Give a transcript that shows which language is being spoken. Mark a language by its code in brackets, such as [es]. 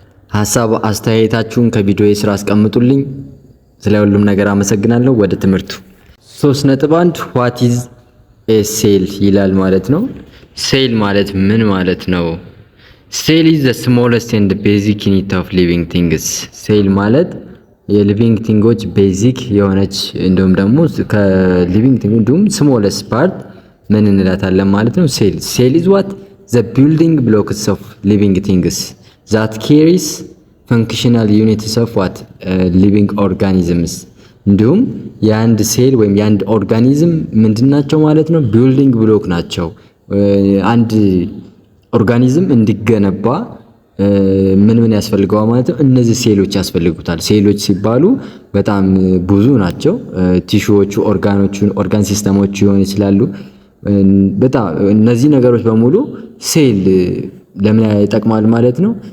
[am] ሐሳብ አስተያየታችሁን ከቪዲዮ ስራ አስቀምጡልኝ። ስለ ሁሉም ነገር አመሰግናለሁ። ወደ ትምህርቱ 3.1 [en] what is a cell [am] ይላል ማለት ነው። ሴል ማለት ምን ማለት ነው? ሴል [en] is the smallest and basic unit of living things። [am] ሴል ማለት የሊቪንግ ቲንጎች ቤዚክ የሆነች እንዲሁም ደግሞ ከሊቪንግ ቲንግ እንዲሁም smallest part ምን እንላታለን ማለት ነው? [en] ሴል። ሴል is what the building blocks of living things that carries functional units of what living organisms። [am] እንዲሁም የአንድ ሴል ወይም የአንድ ኦርጋኒዝም ምንድናቸው ማለት ነው? ቢልዲንግ ብሎክ ናቸው። አንድ ኦርጋኒዝም እንዲገነባ ምን ያስፈልገዋል ማለት ነው? እነዚህ ሴሎች ያስፈልጉታል። ሴሎች ሲባሉ በጣም ብዙ ናቸው። ቲሹዎቹ፣ ኦርጋን ሲስተሞች ሊሆኑ ይችላሉ። በጣም እነዚህ ነገሮች በሙሉ ሴል ለምን ይጠቅማል ማለት ነው?